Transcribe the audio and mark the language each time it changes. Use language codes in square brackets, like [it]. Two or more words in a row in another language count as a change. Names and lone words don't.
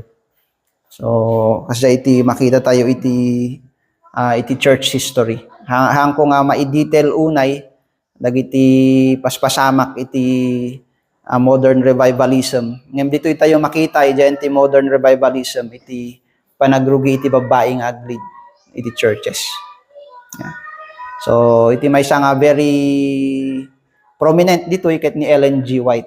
[ilo] So kasi iti makita tayo iti [en] church history. [ilo] Hangko nga ma-detail unay dagiti paspasamak iti [en] modern revivalism. [ilo] Ngem ditoy tayo makita iti [en] modern revivalism [ilo] iti panagrugi iti babae nga aglead iti churches. Yeah. So iti maysa nga [en] very prominent [ilo] ditoy ket ni Ellen G. White.